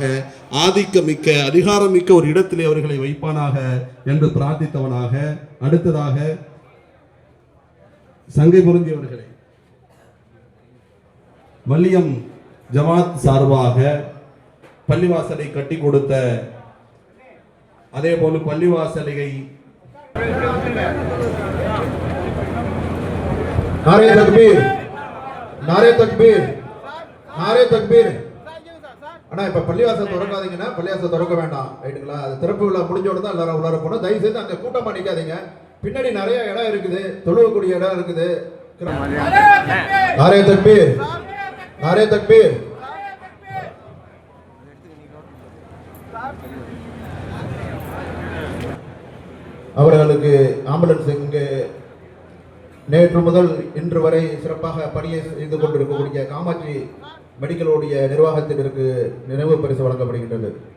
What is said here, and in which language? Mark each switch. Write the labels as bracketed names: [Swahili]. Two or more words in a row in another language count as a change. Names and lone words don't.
[Tamil] ஆதிக்கமிக்க அதிகாரமிக்க ஒரு இடத்திலே அவர்களை வைப்பானாக என்று பிரார்த்தித்தவனாக, அடுத்ததாக சங்கை பொருந்தியவர்களை வள்ளியம் ஜமாத் சார்பாக பள்ளிவாசலை கட்டி கொடுத்த, அதே போல பள்ளிவாசலை [Urdu] نعرۂ تکبیر، نعرۂ تکبیر، نعرۂ تکبیر. [Tamil] அண்ணா இப்ப பள்ளிவாசல் திறக்காதீங்கன்னா, பள்ளிவாசல் திறக்க வேண்டாம், ரைட்டுங்களா? அது திறப்பு விழா முடிஞ்சோட தான் எல்லாரும் உள்ளார போகணும். தயவு செய்து அங்க கூட்டமா நிக்காதீங்க. பின்னாடி நிறைய இடம் இருக்குது, தொழுவக்கூடிய இடம் இருக்குது. [Urdu] نعرۂ تکبیر، نعرۂ تکبیر. [Tamil] அவர்களுக்கு ஆம்புலன்ஸ் இங்கு நேற்று முதல் இன்று வரை சிறப்பாக பணியை செய்து கொண்டிருக்கக்கூடிய காமாட்சி மெடிக்கலுடைய நிர்வாகத்திற்கு நினைவு பரிசு வழங்கப்படுகின்றது.